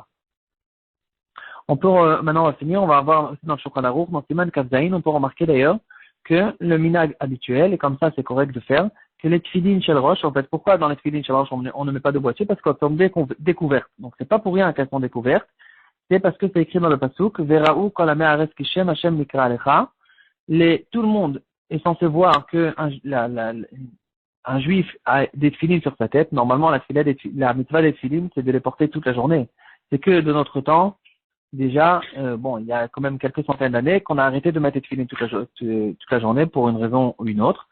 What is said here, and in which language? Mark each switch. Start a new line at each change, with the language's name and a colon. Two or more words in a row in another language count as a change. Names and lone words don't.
French: Maintenant, on va finir, on va avoir aussi dans le Shulchan Aruch, dans
Hebrew: סימן כף זין,
French: on peut remarquer d'ailleurs que le minag habituel, et comme ça c'est correct de faire, que les
Hebrew: תפילין של ראש,
French: en fait, pourquoi dans les
Hebrew: תפילין של ראש
French: on ne met pas de boîtier? Parce qu'elles sont découvertes. Donc c'est pas pour rien qu'elles sont découvertes. C'est parce que c'est écrit dans le pasuk,
Hebrew: וראו כל מהארץ כי שם השם נקרא עליך.
French: Tout le monde est censé voir que un juif a des tefilines sur sa tête. Normalement, la mitzvah des tefilines, c'est de les porter toute la journée. C'est que de notre temps, déjà, il y a quand même quelques centaines d'années qu'on a arrêté de mettre des tefilines toute la journée pour une raison ou une autre.